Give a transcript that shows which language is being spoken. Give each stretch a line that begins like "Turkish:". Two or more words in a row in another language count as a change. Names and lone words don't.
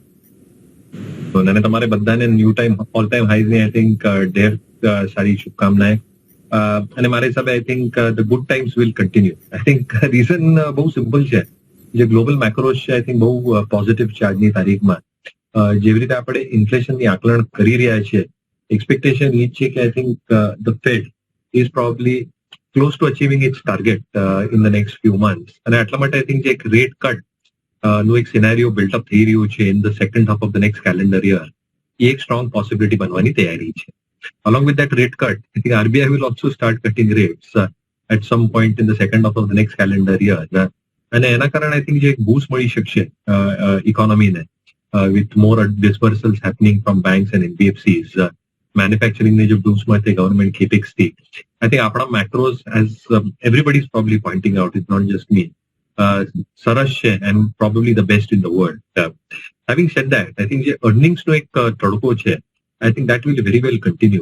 Gujarati: અને તમારે બધાને
English: new time all time highsની I think
Gujarati: ઢેર સારી શુભકામનાएं. અને મારા હિસાબે
English: I think the good times will continue. I think
Gujarati: રીઝન બહુ સિમ્પલ છે. જે
English: global macros
Gujarati: છે
English: I think
Gujarati: બહુ પોઝિટિવ છે આજની તારીખમાં. જેવી રીતે આપણે ઇન્ફ્લેશનની આકલન કરી રહ્યા છીએ,
English: expectation is કે I think the Fed is probably close to achieving its target in the next few months.
Gujarati: અને એટલા માટે
English: I think
Gujarati: જે એક
English: rate cut
Gujarati: નું એક સિનેરિયો બિલ્ટ અપ થઈ રહ્યું છે
English: in the second half of the next calendar year,
Gujarati: એ એક
English: strong possibility
Gujarati: બનવાની તૈયારી છે.
English: Along with that rate cut, I think RBI will also start cutting rates at some point in the second half of the next calendar year.
Gujarati: અને એના કારણે
English: I think
Gujarati: જે એક બૂસ્ટ મળી શકશે ઇકોનોમીને
English: with more dispersals happening from banks and NBFCs.
Gujarati: મેન્યુફેક્ચરિંગ ની જે બૂસ્ટ મળશે ગવર્મેન્ટ કેપેક્સ થી,
English: I think
Gujarati: આપણા મેક્રોઝ
English: as everybody is probably pointing out, it's not just me,
Gujarati: સરસ છે
English: and probably the best in the world. having said that, I think
Gujarati: જે અર્નિંગ્સનો એક તડકો છે,
English: I think that will very well continue.